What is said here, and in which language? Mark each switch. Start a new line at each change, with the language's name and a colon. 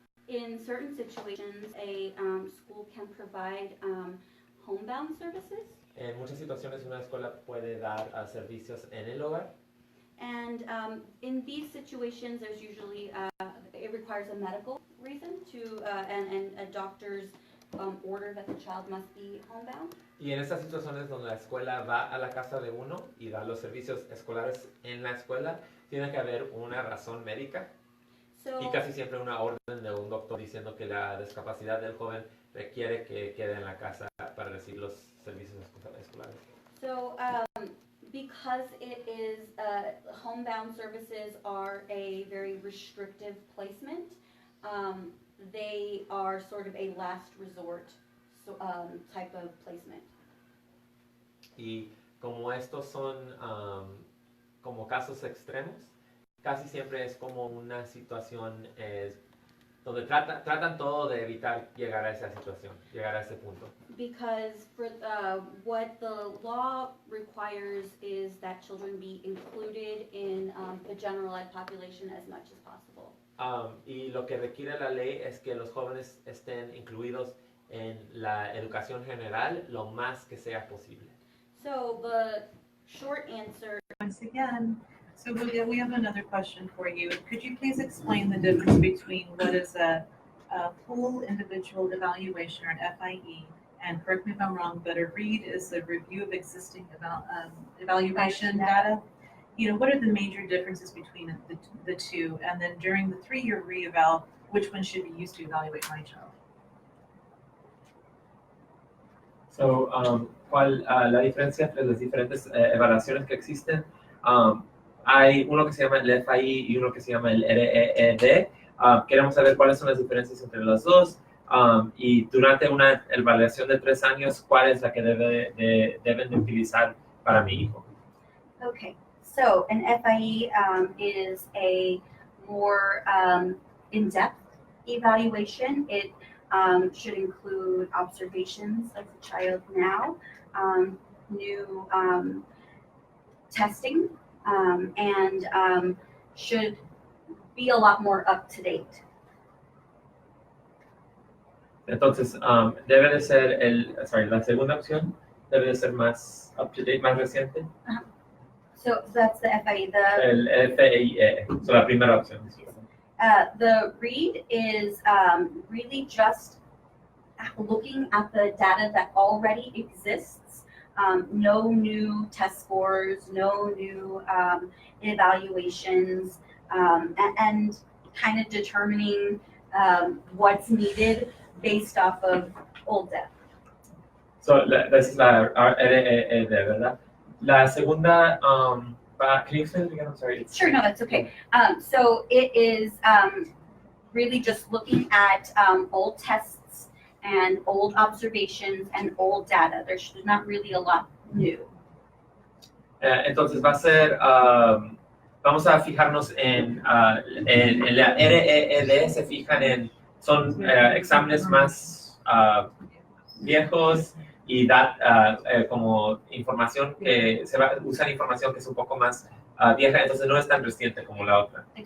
English: In certain situations, a school can provide homebound services.
Spanish: En muchas situaciones una escuela puede dar servicios en el hogar.
English: And in these situations, there's usually, it requires a medical reason to, and a doctor's order that the child must be homebound.
Spanish: Y en estas situaciones donde la escuela va a la casa de uno y da los servicios escolares en la escuela, tiene que haber una razón médica. Y casi siempre una orden de un doctor diciendo que la discapacidad del joven requiere que quede en la casa para recibir los servicios escolares.
English: So, because it is, homebound services are a very restrictive placement, they are sort of a last resort type of placement.
Spanish: Y como estos son como casos extremos, casi siempre es como una situación donde tratan todo de evitar llegar a esa situación, llegar a ese punto.
English: Because for what the law requires is that children be included in the general ed population as much as possible.
Spanish: Y lo que requiere la ley es que los jóvenes estén incluidos en la educación general lo más que sea posible.
English: So the short answer. Once again, so Julia, we have another question for you. Could you please explain the difference between what is a full individual evaluation or an FIE, and correct me if I'm wrong, but a READ is a review of existing evaluation data? You know, what are the major differences between the two? And then during the 3-year re-eval, which one should be used to evaluate my child?
Spanish: So, ¿cuál la diferencia entre las diferentes evaluaciones que existen? Hay uno que se llama el FIE y uno que se llama el REED. Queremos saber cuáles son las diferencias entre los dos. Y durante una evaluación de 3 años, ¿cuál es la que deben de utilizar para mi hijo?
English: Okay, so an FIE is a more in-depth evaluation. It should include observations of the child now, new testing, and should be a lot more up to date.
Spanish: Entonces, debe de ser la segunda opción, debe de ser más
English: up to date,
Spanish: más reciente.
English: So that's the FIE.
Spanish: El FIE, so la primera opción.
English: The READ is really just looking at the data that already exists. No new test scores, no new evaluations, and kind of determining what's needed based off of old data.
Spanish: So, esa es la REED, ¿verdad? La segunda,
English: can you say it again? I'm sorry. Sure, no, that's okay. So it is really just looking at old tests and old observations and old data. There's not really a lot new.
Spanish: Entonces va a ser, vamos a fijarnos en la REED, se fijan son exámenes más viejos y dar como información que se va a usar información que es un poco más vieja, entonces no es tan reciente como la otra.